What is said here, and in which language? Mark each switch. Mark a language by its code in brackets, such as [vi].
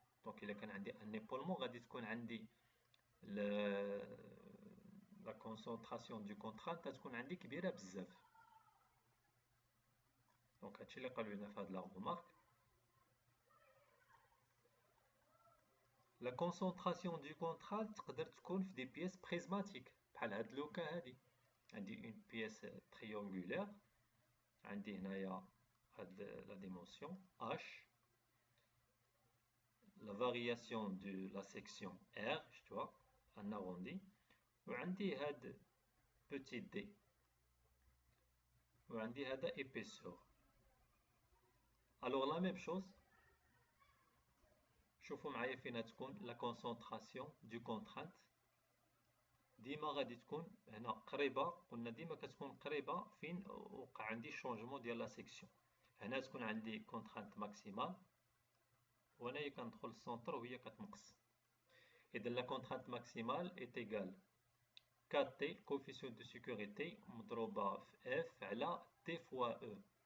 [ar] دونك الا كان عندي ان ايبولمون غادي تكون عندي لا كونسونطراسيون دو كونترانت تكون عندي كبيره بزاف. دونك هادشي اللي قالوا لنا في هاد لا رومارك. لا كونسونطراسيون دو كونترانت تقدر تكون في دي بيس بريزماتيك بحال هاد لوكا هادي. عندي اون بيس تريونغولير، عندي هنايا هاد لا ديمونسيون h، [fr] la variation de la section R, tu vois, un arrondi, [ar] وعندي هاد petit d، وعندي هذا épaisseur. [fr] Alors la même chose، [ar] شوفوا معايا فين تكون [fr] la concentration du contrainte. [ar] ديما غادي تكون هنا قريبة، قلنا ديما كتكون قريبة فين وقع عندي شونجمون ديال لا سيكسيون. هنا تكون عندي كونترانت ماكسيمال، وهنايا كندخل السونتر وهي كتنقص. [fr] إذا لا كونترانت ماكسيمال إيت إيكال 4T كوفيسيون دو سيكوريتي [ar] مضروبة في [fr] F على T فوا E.